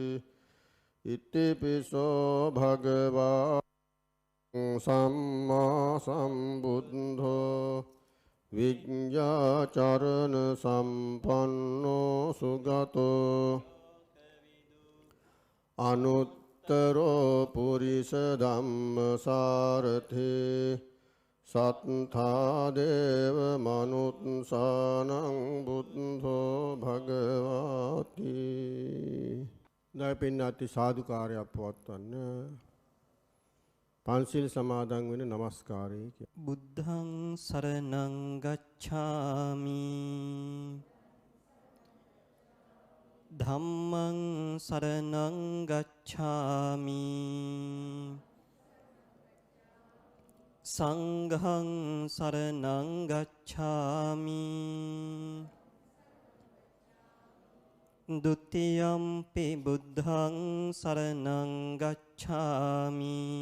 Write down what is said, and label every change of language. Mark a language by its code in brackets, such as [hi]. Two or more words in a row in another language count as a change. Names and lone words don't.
[pi] ඉතිපිසෝ භගවා සම්මා සම්බුද්ධෝ විඤ්ඤාචරණ සම්පන්නෝ සුගතෝ අනුත්තරෝ පුරිස ධම්මසාරථේ සත්තා දේව මනුත්සානං බුද්ධෝ භගවති. [si] දයපින්නති සාදුකාරයක් පවත්වන්න. පන්සිල් සමාදන් වෙන නමස්කාරය කිය. [pi] බුද්ධං සරණං ගච්ඡාමි ධම්මං සරණං ගච්ඡාමි සංඝං සරණං ගච්ඡාමි ဒုတိယံ පි බුද්ධං සරණං ගච්ඡාමි